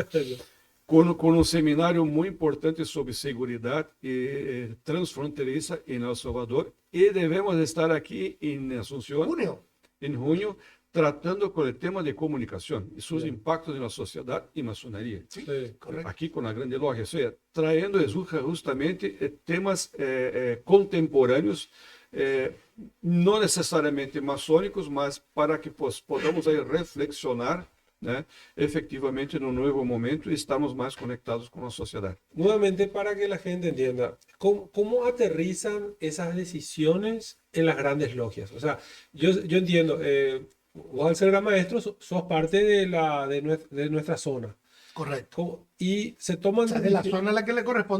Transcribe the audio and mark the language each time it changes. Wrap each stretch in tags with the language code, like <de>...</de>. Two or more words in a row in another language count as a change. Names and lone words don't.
<pt>Com um seminário muito importante sobre segurança transfronteiriça em El Salvador e devemos estar aqui em Assunção</pt> <es>Junio.</es> <pt>em junho tratando com o tema de comunicação e seus impactos na sociedade e maçonaria.</pt> <es>Sí. Correcto.</es> <pt>Aqui com a grande loja, ou seja, traindo justamente temas contemporâneos, não necessariamente maçônicos, mas para que podamos aí reflexionar, né, efectivamente no nuevo momento e estamos mais conectados com a sociedade.</pt> <es>Nuevamente, para que la gente entienda, ¿cómo aterrizan esas decisiones en las grandes logias? O sea, yo entiendo, vos al ser gran maestro sos parte de nuestra zona. Correcto. Y se toman... O sea, de la zona a la que le corresponde</es>